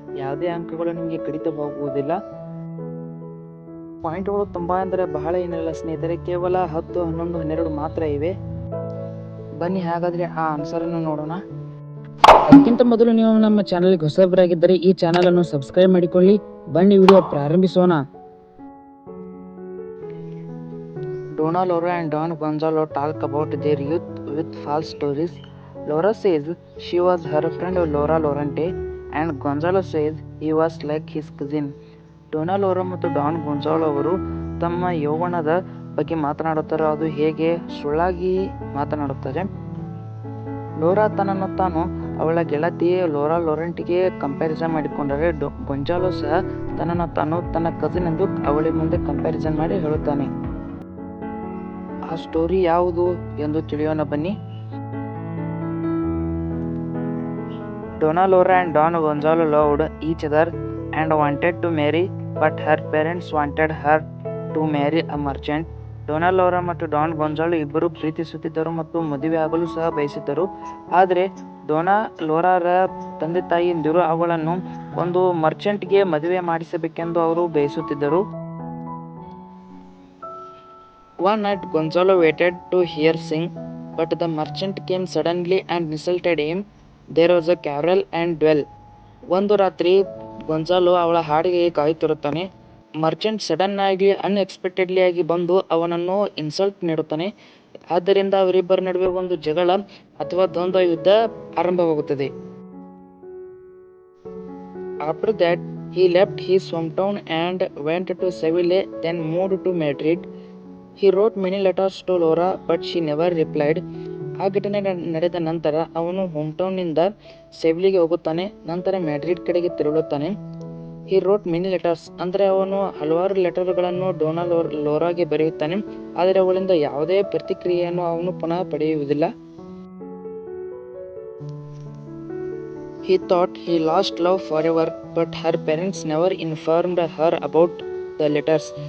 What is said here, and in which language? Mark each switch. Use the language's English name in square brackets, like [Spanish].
[Kannada] ಯಾವುದೇ ಅಂಕಗಳು ನಿಮಗೆ ಕಡಿತವಾಗುವುದಿಲ್ಲ. ಪಾಯಿಂಟ್ಗಳು ತುಂಬ ಅಂದರೆ ಬಹಳ ಏನಿಲ್ಲ ಸ್ನೇಹಿತರೆ, ಕೇವಲ 10, 11, 12 ಮಾತ್ರ ಇವೆ. ಬನ್ನಿ ಹಾಗಾದರೆ ಆ ಆನ್ಸರನ್ನು ನೋಡೋಣ. ಅದಕ್ಕಿಂತ ಮೊದಲು ನೀವು ನಮ್ಮ ಚಾನಲ್ಗೆ ಹೊಸಬರಾಗಿದ್ದರೆ ಈ ಚಾನಲನ್ನು ಸಬ್ಸ್ಕ್ರೈಬ್ ಮಾಡಿಕೊಳ್ಳಿ. ಬನ್ನಿ ವಿಡಿಯೋ ಪ್ರಾರಂಭಿಸೋಣ. [English] Dona Laura and Don Gonzalo talk about their youth with false stories. Laura says she was her friend Laura Lorente and Gonzalo says he was like his cousin. [Kannada] ಡೊನಾಲೋರಾ ಮತ್ತು ಡಾನ್ ಗೊಂಜಾಲೋ ಅವರು ತಮ್ಮ ಯೌವನದ ಬಗ್ಗೆ ಮಾತನಾಡುತ್ತಾರೆ. ಅದು ಹೇಗೆ ಸುಳ್ಳಾಗಿ ಮಾತನಾಡುತ್ತಾರೆ. ಲೋರಾ ತನ್ನನ್ನು ತಾನು ಅವಳ ಗೆಳತಿ ಲೋರಾ ಲೊರೆಂಟಿಗೆ ಕಂಪ್ಯಾರಿಸನ್ ಮಾಡಿಕೊಂಡರೆ, ಗೊಂಜಾಲೋ ಸಹ ತನ್ನನ್ನು ತಾನು ತನ್ನ ಕಸಿನ್ ಎಂದು ಅವಳ ಮುಂದೆ ಕಂಪ್ಯಾರಿಸನ್ ಮಾಡಿ ಹೇಳುತ್ತಾನೆ. ಆ ಸ್ಟೋರಿ ಯಾವುದು ಎಂದು ತಿಳಿಯೋಣ ಬನ್ನಿ. [English] Dona Laura and Don Gonzalo loved each other and wanted to marry, but her parents wanted her to marry a merchant. [Kannada] Dona ಲೋರಾ ಮತ್ತು ಡಾನ್ ಗೊಂಜಾಲೊ ಇಬ್ಬರು ಪ್ರೀತಿಸುತ್ತಿದ್ದರು ಮತ್ತು ಮದುವೆ ಆಗಲು ಸಹ ಬಯಸಿದ್ದರು. ಆದರೆ ಡೋನಾ ಲೋರಾರ ತಂದೆ ತಾಯಿಯಂದಿರು ಅವಳನ್ನು ಒಂದು ಮರ್ಚೆಂಟ್ಗೆ ಮದುವೆ ಮಾಡಿಸಬೇಕೆಂದು ಅವರು ಬಯಸುತ್ತಿದ್ದರು. [English] One night Gonzalo waited to hear sing, but the merchant came suddenly and insulted him. There was a carol and duel. [Kannada] ಒಂದು ರಾತ್ರಿ ಗೊಂಜಾಲೊ ಅವಳ ಹಾಡಿಗೆ ಕಾಯುತ್ತಿರುತ್ತಾನೆ. ಮರ್ಚೆಂಟ್ ಸಡನ್ ಆಗಿ ಅನ್ಎಕ್ಸ್ಪೆಕ್ಟೆಡ್ಲಿ ಆಗಿ ಬಂದು ಅವನನ್ನು ಇನ್ಸಲ್ಟ್ ನೀಡುತ್ತಾನೆ. ಆದ್ದರಿಂದ ಅವರಿಬ್ಬರ ನಡುವೆ ಒಂದು ಜಗಳ ಅಥವಾ ದ್ವಂದ್ವ ಯುದ್ಧ ಆರಂಭವಾಗುತ್ತದೆ. [English] After that, he left his hometown and went to Seville, then moved to Madrid. He wrote many letters to Laura, but she never replied. [Kannada] ಆ ಘಟನೆ ನಡೆದ ನಂತರ ಅವನು ಹೋಮ್ಟೌನ್ನಿಂದ ಸೆವಿಲಿಗೆ ಹೋಗುತ್ತಾನೆ, ನಂತರ ಮ್ಯಾಡ್ರಿಡ್ ಕಡೆಗೆ ತೆರಳುತ್ತಾನೆ. [English] he wrote many letters [Kannada] ಅಂದರೆ ಅವನು ಹಲವಾರು ಲೆಟರ್ಗಳನ್ನು ಡೋನಾ ಲೋರಾಗೆ ಬರೆಯುತ್ತಾನೆ, ಆದರೆ ಅವಳಿಂದ ಯಾವುದೇ ಪ್ರತಿಕ್ರಿಯೆಯನ್ನು ಅವನು ಪುನಃ ಪಡೆಯುವುದಿಲ್ಲ. [English] He thought he lost love forever, but her parents never informed her about the letters.